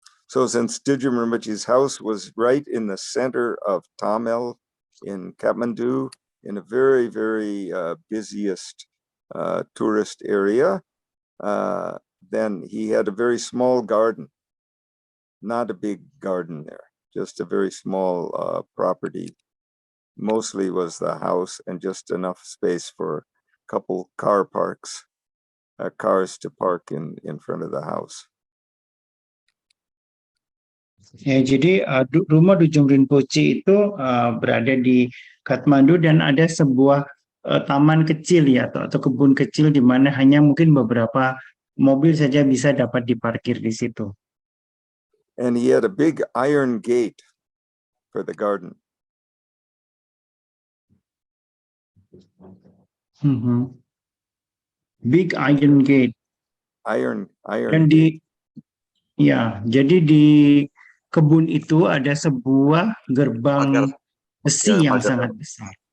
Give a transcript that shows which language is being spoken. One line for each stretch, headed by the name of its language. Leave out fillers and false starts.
English: So since Dudjom Rinpoche's house was right in the center of Tamil in Kathmandu, in a very, very busiest tourist area, then he had a very small garden, not a big garden there, just a very small property. Mostly was the house and just enough space for a couple car parks, cars to park in front of the house.
Indonesian: Ya, jadi rumah Dudjom Rinpoche itu berada di Kathmandu, dan ada sebuah taman kecil, ya, atau kebun kecil di mana hanya mungkin beberapa mobil saja bisa dapat diparkir di situ.
English: And he had a big iron gate for the garden. Big iron gate. Iron
Indonesian: Dan
English: gate.
Indonesian: Ya, jadi di kebun itu ada sebuah gerbang besi yang sangat besar.